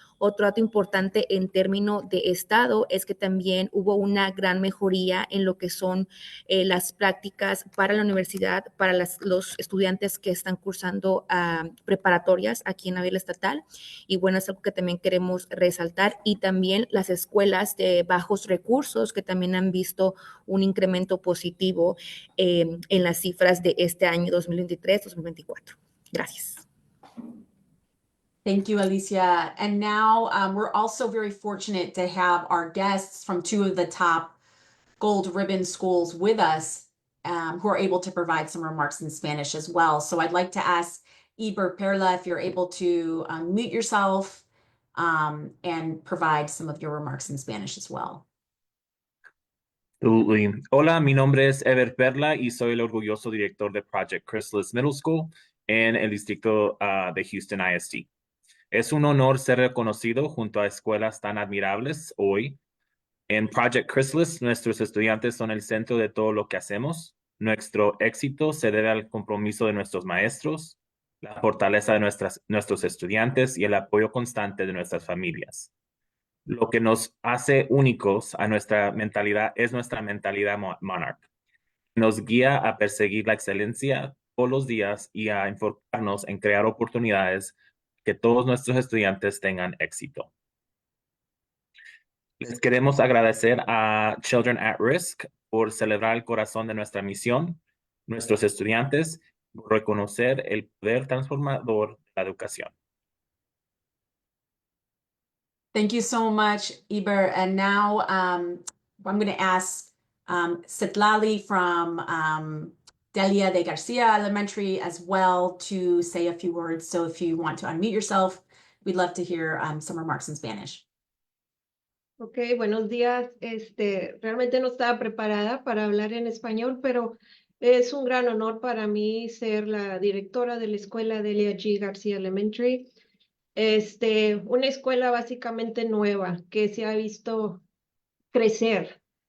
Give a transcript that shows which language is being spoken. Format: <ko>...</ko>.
<es>Otro dato importante en términos de estado es que también hubo una gran mejoría en lo que son las prácticas para la universidad, para los estudiantes que están cursando preparatorias aquí en la vida estatal. Y bueno, es algo que también queremos resaltar. Y también las escuelas de bajos recursos, que también han visto un incremento positivo en las cifras de este año 2023-2024. Gracias.</es> <en>Thank you, Alicia. And now we're also very fortunate to have our guests from 2 of the top gold ribbon schools with us who are able to provide some remarks in Spanish as well. So I'd like to ask Iber Perla if you're able to mute yourself and provide some of your remarks in Spanish as well. Absolutely.</en> <es>Hola, mi nombre es Ever Perla y soy el orgulloso director de Project Chrysalis Middle School en el distrito de Houston ISD. Es un honor ser reconocido junto a escuelas tan admirables hoy. En Project Chrysalis, nuestros estudiantes son el centro de todo lo que hacemos. Nuestro éxito se debe al compromiso de nuestros maestros, la fortaleza de nuestros estudiantes y el apoyo constante de nuestras familias. Lo que nos hace únicos a nuestra mentalidad es nuestra mentalidad Monarch. Nos guía a perseguir la excelencia todos los días y a enfocarnos en crear oportunidades que todos nuestros estudiantes tengan éxito. Les queremos agradecer a Children at Risk por celebrar el corazón de nuestra misión, nuestros estudiantes, por reconocer el poder transformador de la educación.</es> <en>Thank you so much, Iber. And now I'm going to ask Citlali from Delia de Garcia Elementary as well to say a few words. So if you want to unmute yourself, we'd love to hear some remarks in Spanish.</en> <es>Ok, buenos días. Realmente no estaba preparada para hablar en español, pero es un gran honor para mí ser la directora de la escuela Delia G. Garcia Elementary. Una escuela básicamente nueva que se ha visto crecer.</es>